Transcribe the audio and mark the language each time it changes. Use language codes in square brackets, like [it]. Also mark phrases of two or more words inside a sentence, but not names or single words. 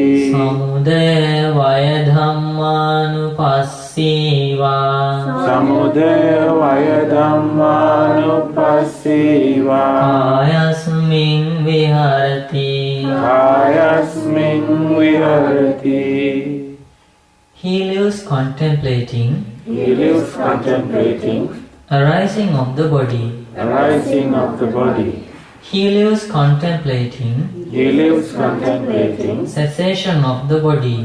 [pi] Samudaya vaya dhammanupassiva Samudaya Vaya Dhammanupassiva Kayasmin viharati Kayasmin viharati. [en] He lives contemplating He lives contemplating arising of the body. arising of the body. He lives contemplating He lives contemplating cessation of the body.